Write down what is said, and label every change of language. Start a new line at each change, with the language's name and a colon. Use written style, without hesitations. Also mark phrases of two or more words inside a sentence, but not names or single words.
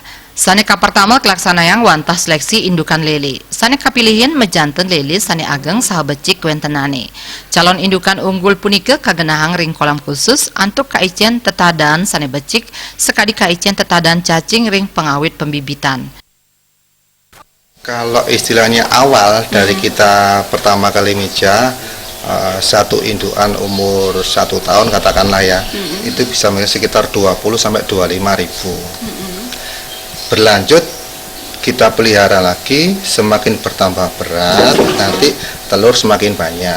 Balinese: Saneka pertama kelaksanayang wantah seleksi indukan lele. Saneka pilihin mejanten lele sane ageng saha becik wentenane. Calon indukan unggul punike kagenahang ring kolam khusus antuk kaicen tetadan sane becik sekadi kaicen tetadan cacing ring pengawit pembibitan.
Indonesian: Kalau istilahnya awal dari kita pertama kali mija satu indukan umur 1 tahun katakanlah ya, itu bisa sekitar 20 sampai 25 ribu. Berlanjut kita pelihara lagi, semakin bertambah berat, nanti telur semakin banyak.